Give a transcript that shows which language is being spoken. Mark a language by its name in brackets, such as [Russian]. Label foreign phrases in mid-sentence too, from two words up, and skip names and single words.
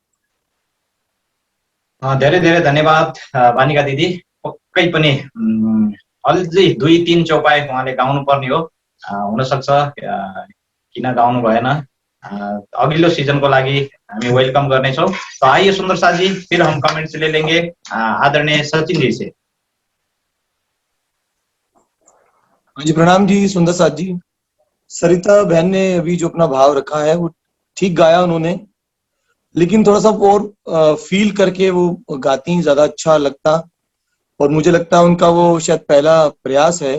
[Nepali] धेरै धेरै धन्यवाद बानिका दिदी। पक्कै पनि अझै 2-3 चौपाई उहाँले गाउनु पर्ने हो, हुनसक्छ किन गाउनु भएन। अघिल्लो सीजनको लागि हामी वेलकम गर्नेछौँ। [Hindi] तो आइए सुंदर साथ जी, फिर हम कमेंट्स ले लेंगे आदरणीय सचिन जी से। जी प्रणाम जी सुंदर साथ जी। सरिता बहन ने अभी जो अपना भाव रखा है वो ठीक गाया उन्होंने, लेकिन थोड़ा सा और फील करके वो गाती ज्यादा अच्छा लगता, और मुझे लगता है उनका वो शायद पहला प्रयास है।